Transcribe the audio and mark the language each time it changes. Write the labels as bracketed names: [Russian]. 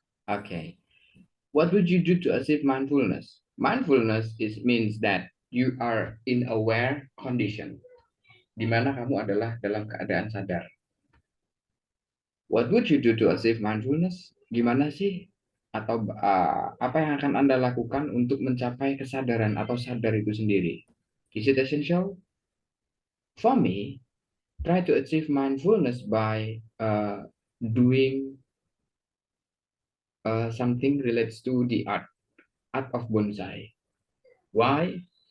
[English] Okay. What would you do to achieve mindfulness? Mindfulness means that you are in aware condition, [Indonesian] di mana kamu adalah dalam keadaan sadar. [English] What would you do to achieve mindfulness? [Indonesian] Gimana sih? Atau apa yang akan Anda lakukan untuk mencapai kesadaran atau sadar itu sendiri? [English] Is it essential? For me, try to achieve mindfulness by doing something relates to the art of bonsai. Why?